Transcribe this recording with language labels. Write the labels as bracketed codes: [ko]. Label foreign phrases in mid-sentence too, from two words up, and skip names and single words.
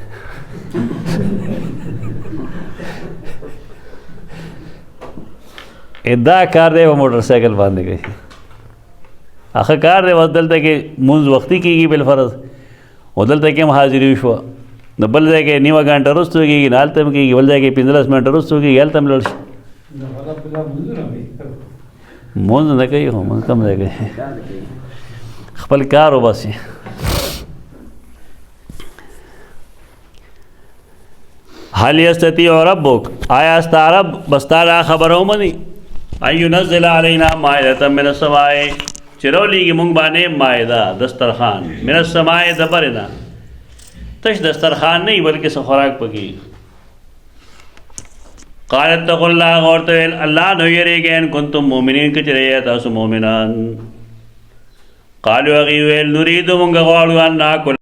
[ps] دا کار دی په موټر سایکل باندې کوي هغه کار دی اوس دلته کې مونځ وختي کېږي بالفرض او دلته کې هم حاضري وشوه نو بل ځای کې نیمه ګنټه وروسته کېږي نو هلته هم کېږي بل ځای کې 15 منټه وروسته کېږي هلته هم لاړ شي مونځ نه کوي خو مونځ کم ځای کوي خپل کار وباسي. [ar] هل یستطیع ربک، [ps] آیا ستا رب بستا دا خبر ومني [ar] ان ينزل علینا مائدة من السماء، [ps] چې راولېږي موږ باندې مائده دسترخوان، [ar] من السماء [ps] د بر نه، تش دسترخوان نه بلکې څه خوراک پکې. [ar] قال اتقوا الله، [ps] ورته ویل الله نو یریږئ [ar] ان کنتم مؤمنین، [ps] که چېرې تاسو مؤمنان. قالوا هغوی ویل نرید موږ غواړو [ar] ان ناکل